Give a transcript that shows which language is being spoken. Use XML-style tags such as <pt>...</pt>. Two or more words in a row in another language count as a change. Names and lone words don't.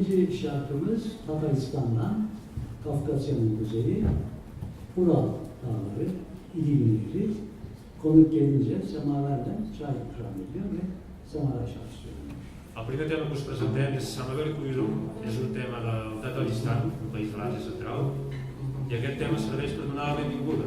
<tr>İlk şarkımız Tataristan'dan, Kafkasya'nın kuzeyi, Ural Dağları, İdil Nehri. Konuk gelince semaverden çay ikram ediyor ve semavер şarkı söylüyor.</tr> <ca>El primer tema que us presentem és Samaver Kuiru, és un tema del Tataristan, un país de l'Àsia Central, i aquest tema serveix per donar la benvinguda.</ca>